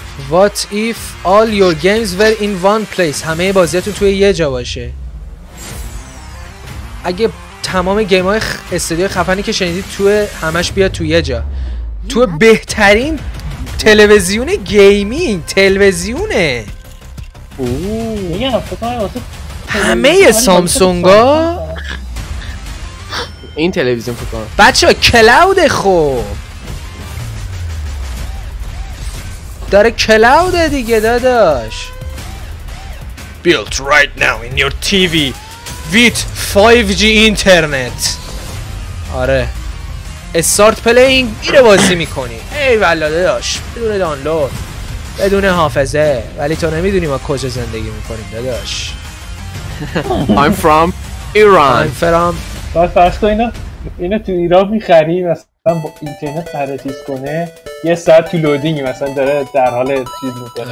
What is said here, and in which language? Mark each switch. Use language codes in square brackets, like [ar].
[en] What if all your games were in one place؟ [fa] همه بازیاتون توی یه جا باشه. اگه تمام گیم‌های استودیو خفنی که شنیدید تو همش بیاد تو یه جا، تو بهترین تلویزیون گیمینگ، تلویزیونه. همه سامسونگا این تلویزیون فکر کنم بچه‌ها کلاود خوب داره، کلاود دیگه داداش. [en] Built right now in your TV with 5G internet. [fa] آره استارت پلینگ میره بازی میکنی. ای والا داداش، بدون دانلود، بدون حافظه. ولی تو نمیدونی ما کجا زندگی میکنیم داداش. [en] I'm from Iran. I'm from [fa] فرض کن اینا تو ایران میخری مثلا با اینترنت قرار چیز کنه، یه ساعت تو لودینگ مثلا داره در حال چیز میکنه.